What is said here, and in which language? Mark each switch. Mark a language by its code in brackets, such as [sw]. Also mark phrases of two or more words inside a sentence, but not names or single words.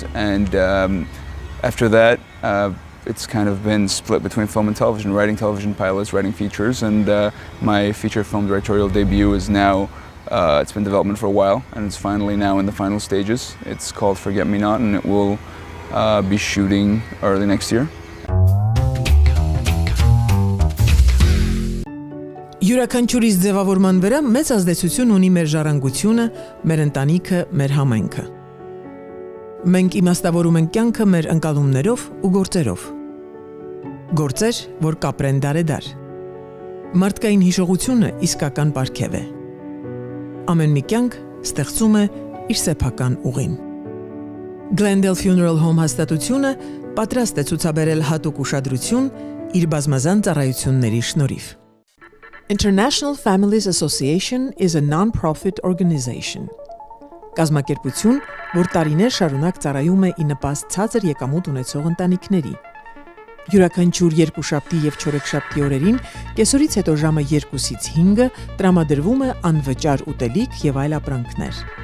[en] And after that, it's kind of been split between film and television, writing television pilots, writing features, and my feature film directorial debut is now, it's been in development for a while, and it's finally now in the final stages. It's called Forget Me Not, and it will be shooting early next year. [hy] Յուրաքանչյուրիս ձևավորման վրա մեծ ազդեցություն ունի մեր ժառանգությունը, մեր ընտանիքը, մեր համայնքը։ Մենք իմաստավորում ենք կյանքը մեր ընկալումներով ու գործերով։ Գործեր, որ կապրեն դարեդար։ Մարդկային հիշողությունը իսկական պարգև է։ Ամեն մի կյանք ստեղծում է իր սեփական ուղին։ Glendale Funeral Home հաստատությունը պատրաստ է ցուցաբերել հատուկ ուշադրություն իր բազմազան ծառայությունների շնորհիվ։ [en] International Families Association is a non-profit organization. [hy] Կազմակերպություն, որ տարիներ շարունակ ծառայում է ի նպաստ ցածր եկամուտ ունեցող ընտանիքների։ Յուրաքանչյուր երկուշաբթի եւ չորեքշաբթի օրերին կեսօրից հետո ժամը 2-ից 5-ը տրամադրվում է անվճար ուտելիք եւ այլ ապրանքներ։